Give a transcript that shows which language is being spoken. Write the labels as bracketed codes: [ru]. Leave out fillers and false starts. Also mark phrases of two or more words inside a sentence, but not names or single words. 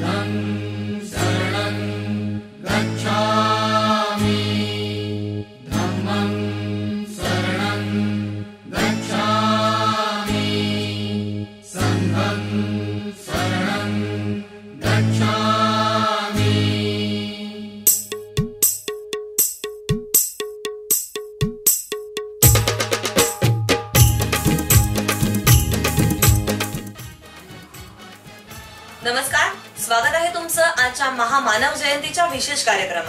[pi] शरणं गच्छामि धम्मं शरणं गच्छामि संघं शरणं गच्छामि। [mr] नमस्कार, स्वागत आहे तुमचं आजच्या महामानव जयंतीच्या विशेष कार्यक्रमात।